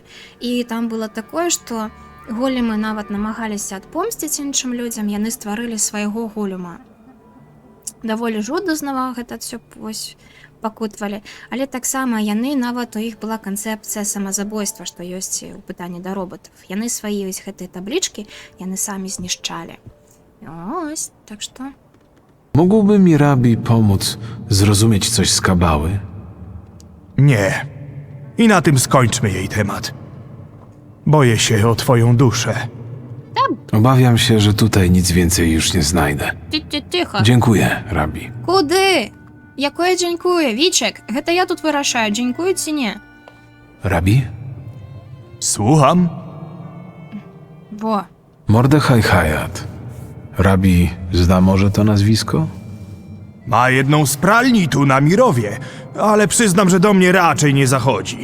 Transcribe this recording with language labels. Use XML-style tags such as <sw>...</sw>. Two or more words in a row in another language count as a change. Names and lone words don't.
<be>І там было такое, што големы нават намагаліся адпомсціць іншым людзям, яны стварылі свайго голема. Даволі жудаснага гэта ўсё вось пакутвалі, але таксама яны нават у іх была канцэпцыя самазабойства, што ёсць у пытанні да роботаў. Яны свае вось гэтыя таблічкі, яны самі знішчалі. Ось, так што...</be> <pl>Mógłby mi rabi pomóc zrozumieć coś z kabały? Nie. I na tym skończmy jej temat. Boję się o twoją duszę. Obawiam się, że tutaj nic więcej już nie znajdę.</pl> <uk>Тихо.</uk> <pl>Dziękuję, rabi.</pl> <uk>Куди?</uk> <be>Якое дзянькуе? Вічек, гэта я тут вырашаю, дзянькуе ці не?</be> <pl>Rabi? Słucham?</pl> <be>Во.</be> <pl>Mordechaj Hayat. Rabi zna może to nazwisko? Ma jedną z pralni tu na Mirowie, ale przyznam, że do mnie raczej nie zachodzi.</pl>